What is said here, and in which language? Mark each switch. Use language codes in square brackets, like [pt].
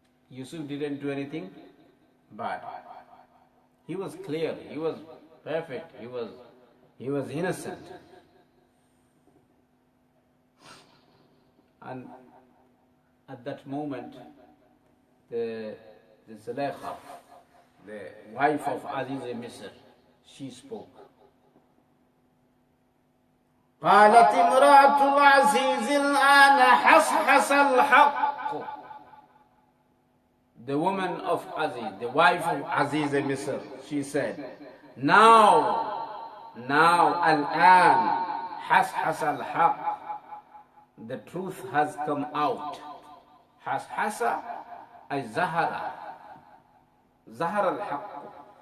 [en] Yusuf didn't do anything bad. He was clear, he was perfect, he was innocent. And at that moment, the Zulaykha, the wife of Aziz Misr, she spoke. [ar] قالت امرأة العزيز الآن حصحص الحق. [en] The woman of Aziz, the wife of Aziz Misr, she said, now, [ar] الآن حصحص الحق, [en] the truth has come out. [ar] حصحص أي ظهر الحق.